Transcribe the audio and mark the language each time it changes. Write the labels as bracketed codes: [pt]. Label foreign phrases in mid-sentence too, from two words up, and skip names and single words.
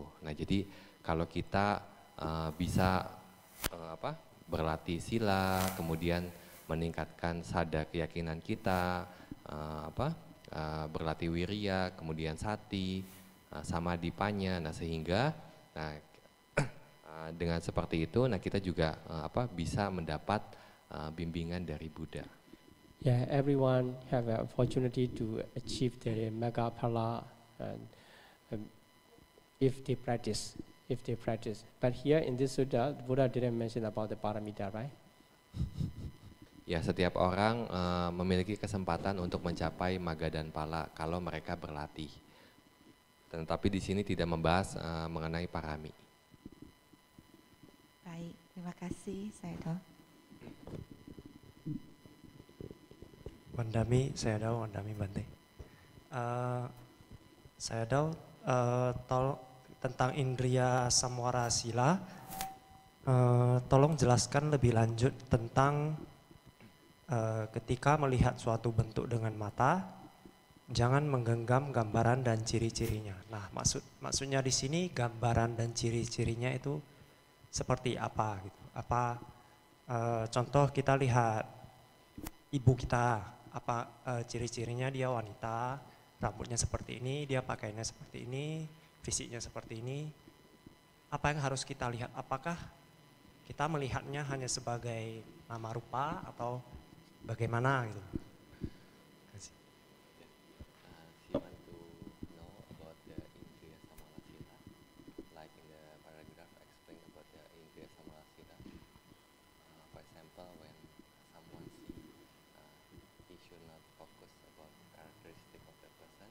[id] Nah, jadi kalau kita bisa berlatih sila, kemudian meningkatkan sada keyakinan kita, berlatih wirya, kemudian sati, sama dipanya, nah sehingga dengan seperti itu, nah kita juga bisa mendapat bimbingan dari Buddha. [en] Yeah, everyone have an opportunity to achieve the mega phala if they practice. But here in this sutta, Buddha didn't mention about the paramita, right? [id] Ya, setiap orang memiliki kesempatan untuk mencapai maga dan pala kalau mereka berlatih. Tetapi di sini tidak membahas mengenai parami. Baik, terima kasih, Sayadaw. [pi] Wandami, Sayadaw, Wandami Bante. [id] Sayadaw, tentang [pi] indriya samwara sila, [id] tolong jelaskan lebih lanjut tentang ketika melihat suatu bentuk dengan mata, jangan menggenggam gambaran dan ciri-cirinya. Nah, maksudnya di sini gambaran dan ciri-cirinya itu seperti apa gitu? Contoh kita lihat ibu kita, ciri-cirinya dia wanita, rambutnya seperti ini, dia pakaiannya seperti ini, fisiknya seperti ini. Apa yang harus kita lihat? Apakah kita melihatnya hanya sebagai nama rupa atau bagaimana gitu? [en] She want to know about the [pi] indriya samara sila, [en] like in the paragraph explain about the [pi] indriya samara sila. [en] For example, when someone see, he should not focus about characteristic of the person.